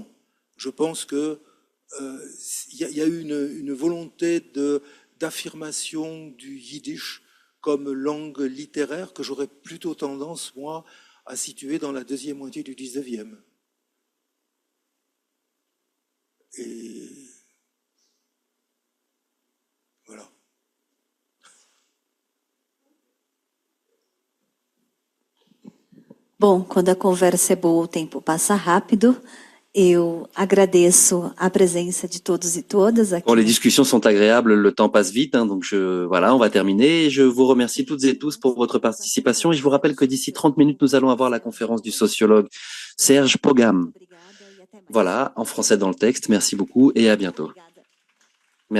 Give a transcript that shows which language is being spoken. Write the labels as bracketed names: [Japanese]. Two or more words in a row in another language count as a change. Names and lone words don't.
[French] Je pense que y a eu une volonté d'affirmation du yiddish comme langue littéraire que j'aurais plutôt tendance, moi, à situer dans la deuxième moitié du XIXe. Et voilà. [Portuguese] Bom, quando a conversa é boa, o tempo passa rápido. Eu agradeço a presença de todos e todas aqui. [French] Bon, les discussions sont agréables, le temps passe vite, hein, donc voilà, on va terminer. Je vous remercie toutes et tous pour votre participation et je vous rappelle que d'ici 30 minutes, nous allons avoir la conférence du sociologue Serge Pogam. Voilà, en français dans le texte. Merci beaucoup et à bientôt.